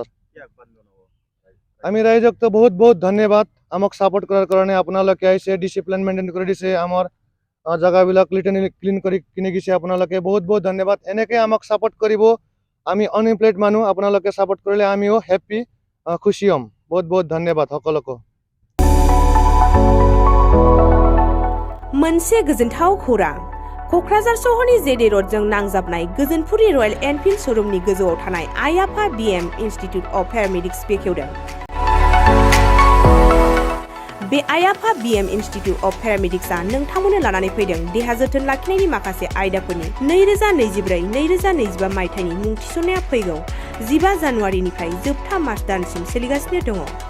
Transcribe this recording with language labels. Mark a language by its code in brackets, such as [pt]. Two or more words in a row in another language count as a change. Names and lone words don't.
[as] আমি ৰাইজকতো বহুত বহুত ধন্যবাদ আমাক ছাপোৰ্ট কৰাৰ কাৰণে। আপোনালোকে আহিছে, [en] discipline maintain [as] কৰি দিছে, আমাৰ জাগাবিলাক ক্লিন কৰি কিনে গৈছে। আপোনালোকে বহুত বহুত ধন্যবাদ। এনেকৈ আমাক ছাপোৰ্ট কৰিব। আমি আনএমপ্লয়েড মানুহ, আপোনালোকে ছাপোৰ্ট কৰিলে আমিও হেপ্পী, খুশি হ'ম। বহুত বহুত ধন্যবাদ সকলোকে। [brx] मोनसे गोजोनथाव खौरां। क'क्राझार सहरनि जेडे र'डजों नांजाबनाय गोजोनपुरी रयेल एनफिल्ड श'रुमनि गोजौआव थानाय आइ आफा BM इन्स्टिटिउट अफ पेरामेडिक्स बेखेवदों। बे आइ आफा BM इन्स्टिटिउट अफ पेरामेडिक्सआ नोंथांमोननो लानानै फैदों देहा जोथोन लाखिनायनि माखासे आयदाफोरनि 2024-2025 मायथाइनि मुं थिसननाया फैगौ 15 जानुवारिनिफ्राय जोबथा मार्च दानसिम सोलिगासिनो दङ।